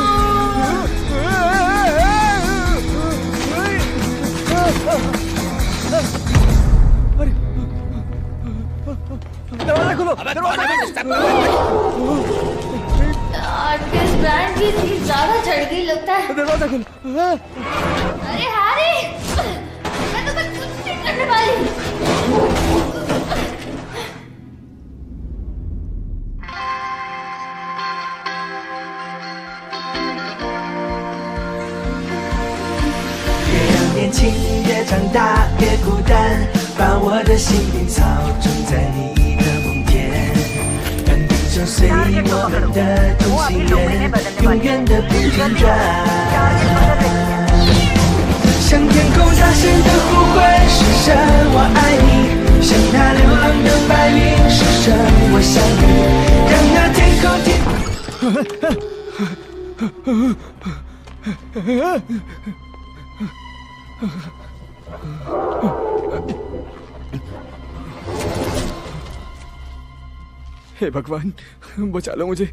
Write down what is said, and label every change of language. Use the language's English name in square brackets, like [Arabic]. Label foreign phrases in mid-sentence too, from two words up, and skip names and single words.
[Hindi] दरवाजा खोलो, [English] artist brand [Hindi] की फीस ज्यादा चढ़ गई लगता है। दरवाजा खोलो। अरे हारी, मैं तुम्हें कुछ नहीं करने वाली। [Chinese] 年轻越长大越孤单，把我的心灵操纵在你的梦田，让地球随我们的同心圆，永远的不停转。向天空大声的呼唤，是神我爱你，像那流浪的白云，是神我想你，让那天空 [Hindi] हे भगवान, बचा लो मुझे।